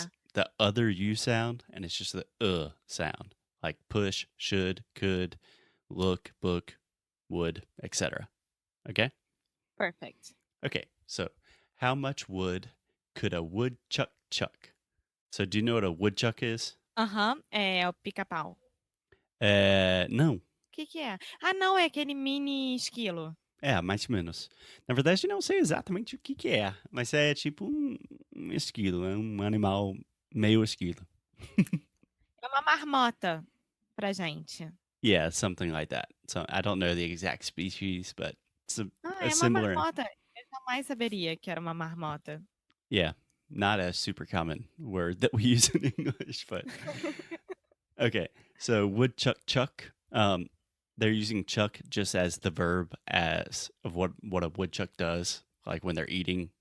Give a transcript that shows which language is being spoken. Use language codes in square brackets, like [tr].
[en] is the other U sound, and it's just the sound, like push, should, could, look, book, would, etc. Okay? Perfect. Okay, so how much wood could a woodchuck chuck? So do you know what a woodchuck is? [pt] Aham, é o pica-pau. Não. O que é? Ah, não, é aquele mini esquilo. É, mais ou menos. Na verdade, não sei exatamente o que é, mas é tipo um esquilo, é um animal meio esquilo. É uma marmota pra gente. [en] Yeah, something like that. So I don't know the exact species, but it's [pt] Ah, [en] a [pt] é uma [en] similar. [pt] marmota. Eu jamais saberia que era uma marmota. [en] Yeah, not a super common word that we use in English, but okay. So woodchuck chuck. They're using chuck just as the verb as of what a woodchuck does, like when they're eating.